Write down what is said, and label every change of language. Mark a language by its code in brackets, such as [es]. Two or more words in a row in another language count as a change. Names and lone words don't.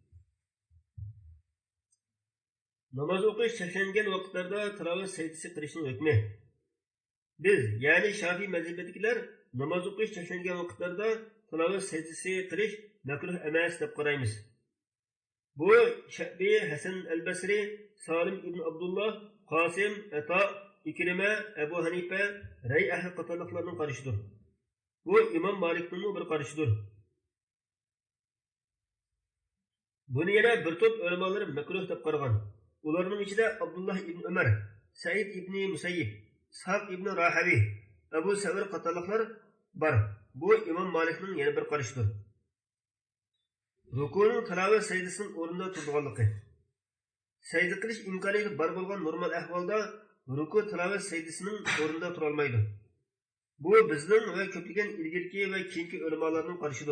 [uz] Namaz o'qish cheklangan vaqtlarda tilovat sajdasi qilishning hukmi. Biz, ya'ni Shafiy mazhabidagilar namoz o'qish cheklangan vaqtlarda tilovat sajdasi qilish makruh emas deb qaraymiz. Bu Shabi, Hasan al-Basri, Salim ibn Abdullah, Qasim, Ata, İkrime, Abu Hanifa, Ray ahli qatorliqlarning qarashidir. Bu İmam Malikning bir qarashidir. Buni yana bir to'p ulamolar makruh deb qaragan. Ularning ichida Abdullah ibn Umar, Said ibn Musayyib, Ishaq ibn Rahavi, Abu Savir qatorliqlar bor. Bu İmam Malikning yana bir qarashidir. Rukuning tilovat sajdasining o'rnida turganligi. Sajda qilish imkoniyati bor bo'lgan normal ahvolda ruku tilovat sajdasining o'rnida tura olmaydi. Bu bizning va ko'plagan ilgirki va keyingi ulamolarning qarashidir.